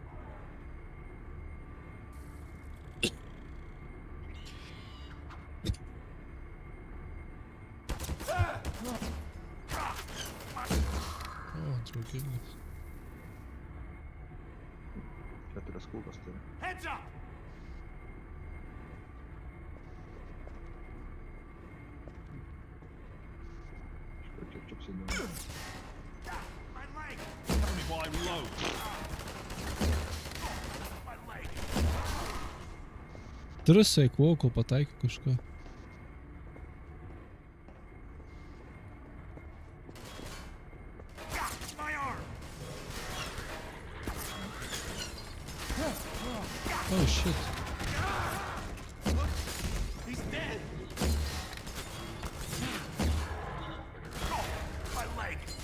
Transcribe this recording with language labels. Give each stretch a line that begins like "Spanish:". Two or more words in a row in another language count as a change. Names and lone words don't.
Lithuanian: O, drauginis. Keturias kulkas turi.
English: Heads up!
Lithuanian: Čia apsidėjau.
English: My leg! Cover me while I reload. My leg!
Lithuanian: Turiu saikvau, kol pataikiu kažką.
English: My arm! Oh shit. He's dead! Oh, my leg!